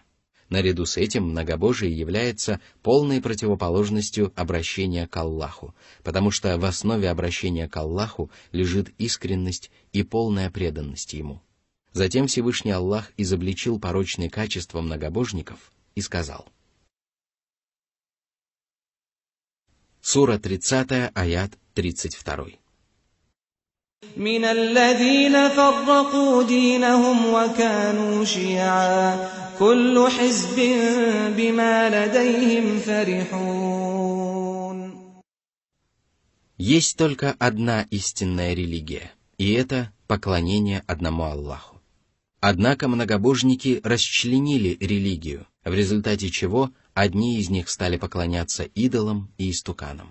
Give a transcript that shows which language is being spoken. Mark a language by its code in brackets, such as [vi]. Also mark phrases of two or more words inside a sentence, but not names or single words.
[ru] Наряду с этим многобожие является полной противоположностью обращения к Аллаху, потому что в основе обращения к Аллаху лежит искренность и полная преданность Ему. Затем Всевышний Аллах изобличил порочные качества многобожников и сказал. Сура 30, аят 32. [ar] من الذين فرقوا دينهم وكانوا شيعا كل حزب بما لديهم فرحون. [ru] Есть только одна истинная религия, и это поклонение одному Аллаху. Однако многобожники расчленили религию, в результате чего одни из них стали поклоняться идолам и истуканам.